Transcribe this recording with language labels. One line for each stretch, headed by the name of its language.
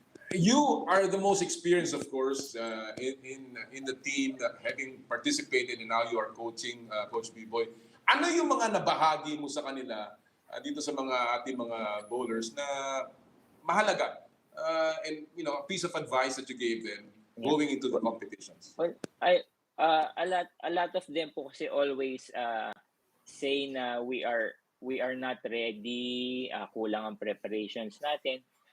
English: You are the most experienced, of course, in the team, having participated, and now you are coaching, Coach Biboy.
Filipino: Ano yung mga nabahagi mo sa kanila dito sa ating mga bowlers na mahalaga?
English: And a piece of advice that you gave them going into the competitions. Well, a lot of them po kasi always say na we are not ready,
Filipino: kulang ang preparations natin.